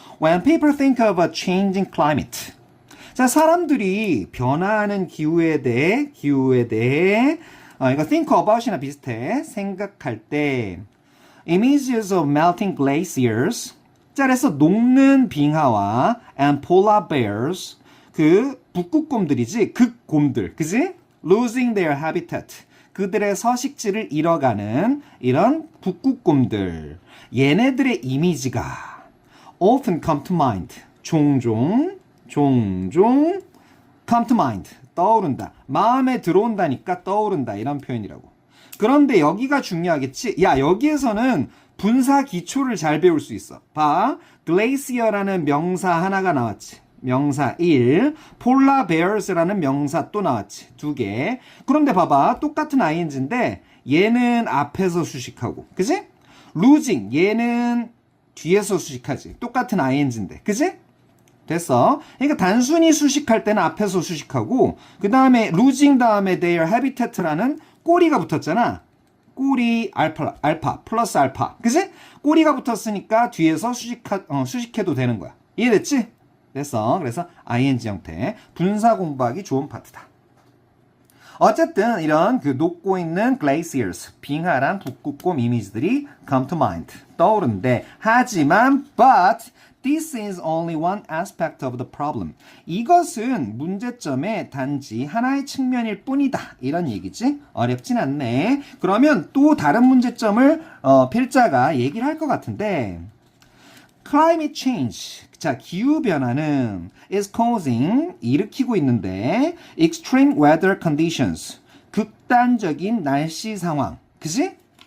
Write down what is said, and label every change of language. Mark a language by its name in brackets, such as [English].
[English] When people think of a changing climate. [Korean] 자, 사람들이 변화하는 기후에 대해, 이거 [English] think about [Korean] 이나 비슷해. 생각할 때, [English] images of melting glaciers. [Korean] 자, 그래서 녹는 빙하와 [English] and polar bears. [Korean] 그 북극곰들이지, 극곰들. 그지? [English] losing their habitat. [Korean] 그들의 서식지를 잃어가는 이런 북극곰들. 얘네들의 이미지가 [English] often come to mind. [Korean] 종종 [English] come to mind. [Korean] 떠오른다. 마음에 들어온다니까 떠오른다. 이런 표현이라고. 그런데 여기가 중요하겠지? 야, 여기에서는 분사 기초를 잘 배울 수 있어. 봐. glacier라는 명사 하나가 나왔지. 명사 1, 폴라 베어스라는 명사 또 나왔지. 2개. 그런데 봐봐. 똑같은 ing인데 얘는 앞에서 수식하고. 그지? losing 얘는 뒤에서 수식하지. 똑같은 ing인데. 그지? 됐어. 그러니까 단순히 수식할 때는 앞에서 수식하고 그 다음에 losing 다음에 [English] their habitat [Korean] 라는 꼬리가 붙었잖아. 꼬리 알파 플러스 알파. 그지? 꼬리가 붙었으니까 뒤에서 수식해도 되는 거야. 이해됐지? 됐어. 그래서 ing 형태. 분사 공부하기 좋은 파트다. 어쨌든 이런 그 녹고 있는 glaciers, 빙하랑 북극곰 이미지들이 [English] come to mind. [Korean] 떠오른데 하지만 [English] but this is only one aspect of the problem. [Korean] 이것은 문제점의 단지 하나의 측면일 뿐이다. 이런 얘기지. 어렵진 않네. 그러면 또 다른 문제점을 필자가 얘기를 할 것 같은데 [English] climate change. [Korean] 자, 기후변화는 [English] is causing, [Korean] 일으키고 있는데 [English] extreme weather conditions, [Korean] 극단적인 날씨 상황. 그지?